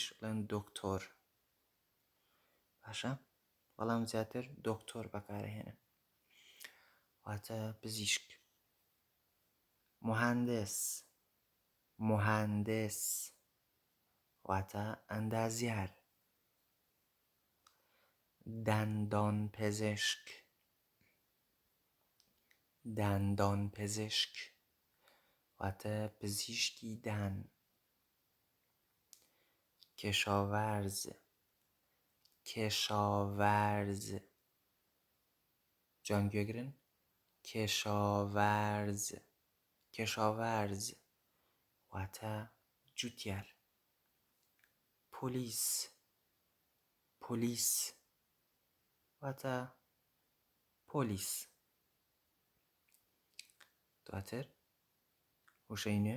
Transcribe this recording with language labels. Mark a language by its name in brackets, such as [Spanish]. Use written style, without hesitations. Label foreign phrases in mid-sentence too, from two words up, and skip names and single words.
[Central Kurdish] ئەڵێن دۆکتۆر. باشە؟ بەڵام زیاتر دۆکتۆر بەکارهێنن واتە پزیشک. [Persian] مهندس. مهندس [Central Kurdish] واتە ئەندازیار. [Persian] دندان پزشک. دندان پزشک [Central Kurdish] واتە پزیشکی دان. کشاورز. کشاورز جانگوێگرن. کشاورز. کشاورز واتە جوتیار. پۆلیس. پۆلیس واتە پۆلیس. دواتر وشەی نوێ.